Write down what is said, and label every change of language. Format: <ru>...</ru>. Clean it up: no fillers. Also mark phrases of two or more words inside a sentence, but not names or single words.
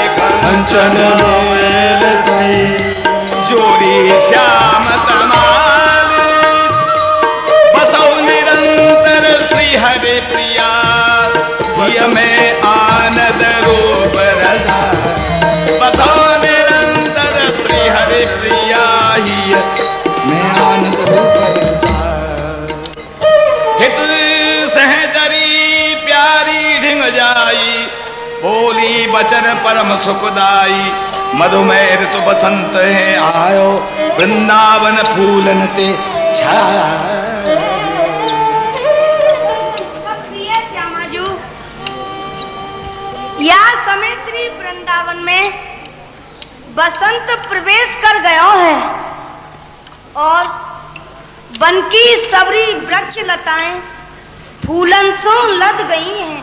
<bra>कंचन बेल सही जोरी श्याम तमाल बसौ निरंतर श्री हरि प्रिया हिय में आनंद रूप रसा बसौ निरंतर श्री हरि प्रिया हिय में आनंद रूप रसा हित सहचरी प्यारी ढिंग जाई बोली बचन परम सुखदाई मधुमेह ऋतु बसंत है आयो वृंदावन फूलन ते</bra> <hi>श्यामाजू या समय श्री वृंदावन में बसंत प्रवेश कर गया है और वन की सबरी वृक्ष लताएं फूलन सो लद गई हैं।</hi>